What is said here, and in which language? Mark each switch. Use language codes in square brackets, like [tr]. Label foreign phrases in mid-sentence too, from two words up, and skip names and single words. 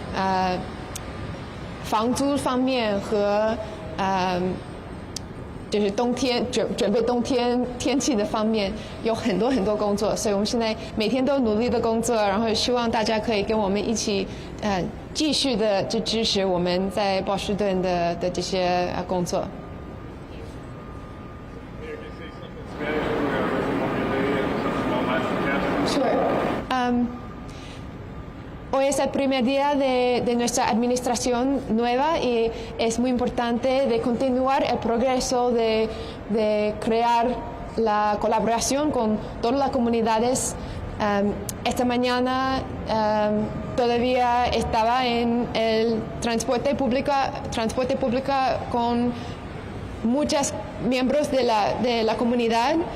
[zh] 房租方面和就是冬天准备冬天天气的方面有很多工作，所以我们现在每天都努力的工作，然后希望大家可以跟我们一起继续的就支持我们在波士顿的这些工作。Sure. [es] Hoy es el primer día de nuestra administración nueva y es muy importante de continuar el progreso de crear la colaboración con todas las comunidades. Esta mañana todavía estaba en el transporte público con muchos miembros de la comunidad.